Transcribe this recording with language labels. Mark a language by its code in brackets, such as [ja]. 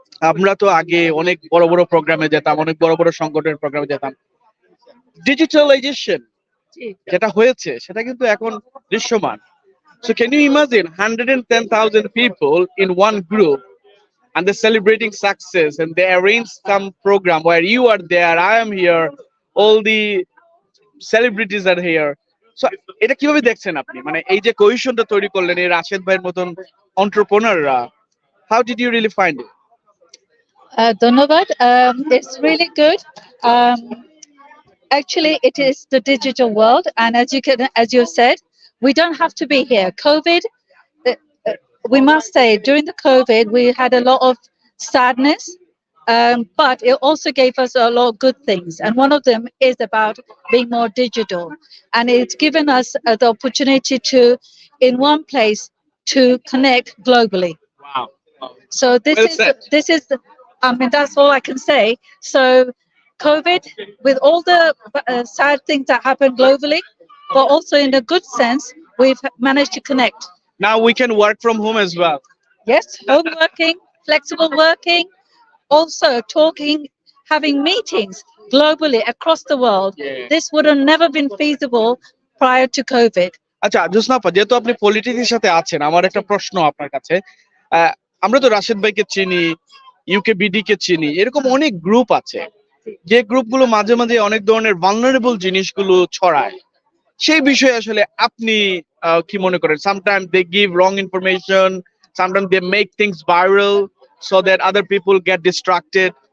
[bn] আমরা তো আগে অনেক বড় বড় প্রোগ্রামে যেতাম, অনেক বড় বড় সংগঠনের প্রোগ্রামে যেতাম। ডিজিটালাইজেশন যেটা হয়েছে সেটা কিন্তু এখন দৃশ্যমান। [en] So can you imagine 110,000 people in one group and they're celebrating success and they arrange some program where you are there, I am here, all the celebrities are here. [bn] So এটা কিভাবে দেখছেন আপনি? মানে এই যে কোহেশনটা তৈরি করলেন এই রাশেদ ভাইয়ের মতন এন্টারপ্রেনাররা, [en] how did you really find it? Dhanyavad. It's really good. Actually, it is the digital world, and as you said, we don't have to be here. COVID, we must say, during the COVID, we had a lot of sadness, but it also gave us a lot of good things, and one of them is about being more digital, and it's given us the opportunity to, in one place, to connect globally. Wow. So this is. I mean, that's all I can say. So, COVID, with all the sad things that happen globally, but also in a good sense, we've managed to connect. Now we can work from home as well. Yes, home working, flexible working, also talking, having meetings globally across the world. Yeah. This would have never been feasible prior to COVID. [bn] আচ্ছা জোসনা আপা, যেহেতু আপনি পলিটিক্সের সাথে আছেন, আমার একটা প্রশ্ন আপনার কাছে। আমরা তো রাশেদ ভাইকে চিনি, ইউকেবিডি কে চিনি, এরকম অনেক গ্রুপ আছে যে গ্রুপগুলো মাঝে মাঝে অনেক ধরনের ভালনারেবল জিনিসগুলো ছড়ায়। সেই বিষয়ে আসলে আপনি কি মনে করেন? [en] Sometimes they give wrong information, sometimes they make things viral so that other people get distracted.